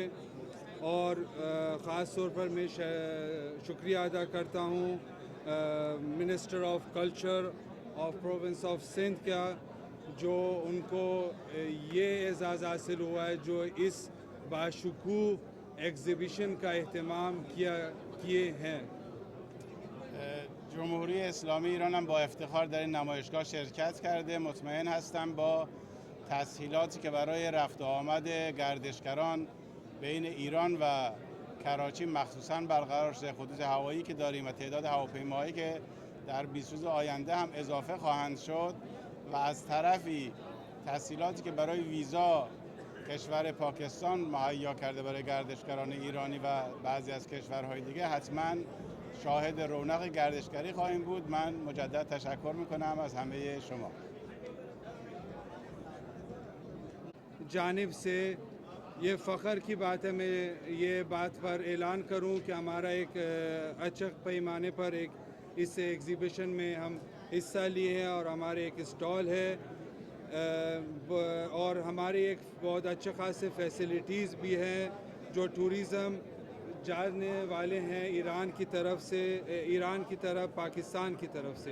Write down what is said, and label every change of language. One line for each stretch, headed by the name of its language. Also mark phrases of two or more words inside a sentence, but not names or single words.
Urdu: اور خاص طور پر میں شکریہ ادا کرتا ہوں
English: Minister of Culture of Province of Sindh
Urdu: کا، جو ان کو یہ اعزاز حاصل ہوا ہے جو اس باشکوہ ایگزیبیشن کا اہتمام کیے ہیں.
Persian: جمهوری اسلامی ایران هم با افتخار در این نمایشگاه شرکت کرده. مطمئن هستم با تسهیلاتی که برای رفت و آمد گردشگران بین ایران و کراچی مخصوصاً برقرار شده، خطوط هوایی که داریم و تعداد هواپیماهایی که در 20 روز آینده هم اضافه خواهند شد و از طرفی تسهیلاتی که برای ویزا کشور پاکستان مهیا کرده برای گردشگران ایرانی و بعضی از کشورهای دیگه، حتما شاهد رونق گردشگری خواهیم بود. من مجدد تشکر میکنم از همه شما.
Urdu: جانب سے یہ فخر کی بات ہے، میں یہ بات پر اعلان کروں کہ ہمارا ایک اچھے پیمانے پر ایک اس ایگزیبیشن میں ہم حصہ لیے ہیں اور ہمارے ایک اسٹال ہے اور ہماری ایک بہت اچھے خاصے فیسلیٹیز بھی ہیں جو ٹورزم جانے والے ہیں ایران کی طرف سے، ایران کی طرف پاکستان کی طرف سے.